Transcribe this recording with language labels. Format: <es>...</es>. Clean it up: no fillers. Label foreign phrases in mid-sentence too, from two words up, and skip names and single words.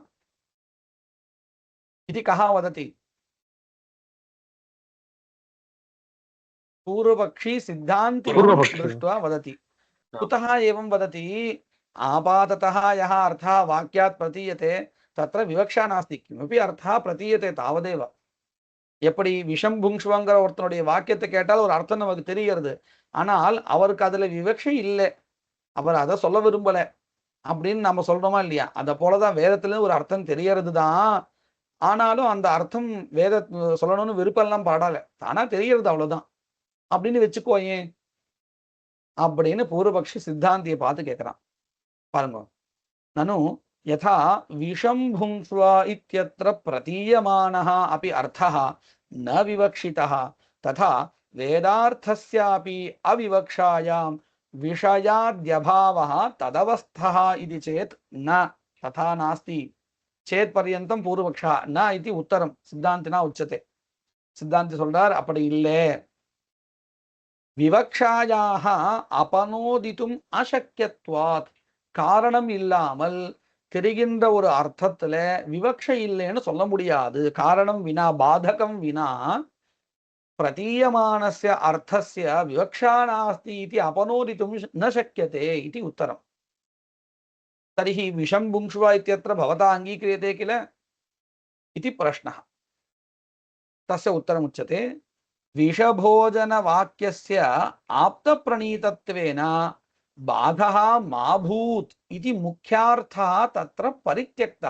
<sa>इति कः वदति? पूर्वपक्षी सिद्धान्तिनं दृष्ट्वा वदति. कुतः एवं वदति? आपाततः यः अर्थः वाक्यात् प्रतीयते तत्र विवक्षा नास्ति, किमपि अर्थः प्रतीयते तावदेव.</sa> <ta>எப்படி விஷம் புங்ஷ்வங்கிற ஒருத்தனுடைய வாக்கியத்தை கேட்டால் ஒரு அர்த்தம் நமக்கு தெரிகிறது, ஆனால் அவருக்கு அதுல விவக்ஷை இல்லை, அவர் அதை சொல்ல விரும்பல அப்படின்னு நம்ம சொல்றோமா இல்லையா? அதை போலதான் வேதத்துல ஒரு அர்த்தம் தெரியறது தான், ஆனாலும் அந்த அர்த்தம் வேத சொல்லணும்னு விருப்பம் எல்லாம் பாடல, தானா தெரியறது அவ்வளவுதான் அப்படின்னு வச்சுக்கோ ஏன் அப்படின்னு பூர்வபக்ஷி சித்தாந்தியை பார்த்து கேட்கிறான்.</ta> <sa>பாருங்க, ननु यथा विषं भुङ्क्ष्व इत्यत्र प्रतीयमानः अपि अर्थः न विवक्षितः तथा वेदार्थस्यापि अविवक्षायां विषयाद्यभावः तदवस्थः इति चेत् न तथा नास्ति. चेत् पर्यन्तं पूर्वपक्षः न इति उत्तरं सिद्धान्तिना उच्यते. सिद्धान्ति</sa> <ta>சொல்றார் அப்படி இல்லை,</ta> <sa>விவக்ஷாயாः अपनोदितुम् अशक्यत्वात्,</sa> <ta>காரணம் இல்லாமல் தெரிகின்ற ஒரு அர்த்தத்துல விவக்ஷை இல்லைன்னு சொல்ல முடியாது.</ta> <sa>कारणं विना, बाधकं विना प्रतीयमानस्य अर्थस्य विवक्षा नास्ति इति अपनोदितुं न शक्यते इति उत्तरम्. तर्हि विषं बुङ्क्ष्व इत्यत्र भवता अङ्गीक्रियते किल इति प्रश्नः. तस्य उत्तरमुच्यते, विषभोजनवाक्यस्य आप्तप्रणीतत्वेन बाधः मा भूत् इति मुख्यार्थः तत्र परित्यक्तः.</sa>